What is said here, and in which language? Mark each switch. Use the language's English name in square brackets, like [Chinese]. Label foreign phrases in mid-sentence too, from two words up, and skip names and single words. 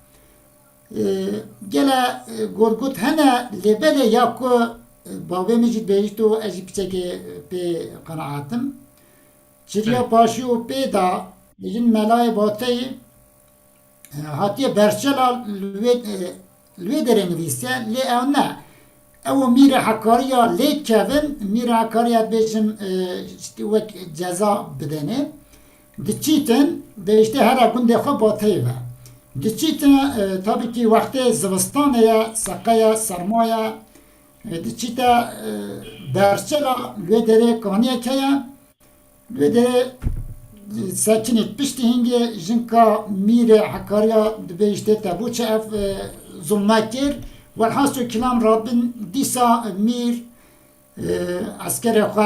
[Kurdish] gele gorgut hene lêbelê ya ku bavê min jî dibêjît û ez jî piçekê pê qenaatim çiriya paşî û pê da bijin melayê bateyê hatiye berçela li wê derê nivîse lê ew ne ew mîra hekariya lê kevin mîra hekariya dibêjim wek ceza bidene diçîtin de işte here gundê xwe bateyê ve diçîtin [Turkish] tabii ki [Kurdish] wextê zivistanê ye seqeya sermaya diçîte berçela li wê derê kaniyek heye li wê derê sekinît piştî hingê jinka mîrê hekariya dibêjitê te bû çi ev zulme kir welhasû kilam rabin dîsa mîr askerê xwe